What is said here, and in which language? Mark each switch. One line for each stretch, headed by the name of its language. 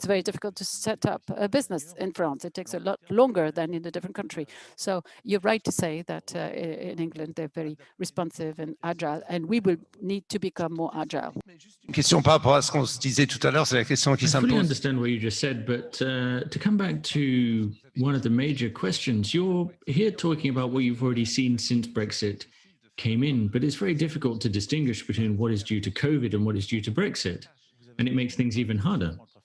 English: It's very difficult to set up a business in France. It takes a lot longer than in a different country. So you're right to say that in England, they're very responsive and agile, and we will need to become more agile.
French: Une question par rapport à ce qu'on se disait tout à l'heure, c'est la question qui s'impose.
English: I fully understand what you just said, but to come back to one of the major questions, you're here talking about what you've already seen since Brexit came in, but it's very difficult to distinguish between what is due to COVID and what is due to Brexit, and it makes things even harder.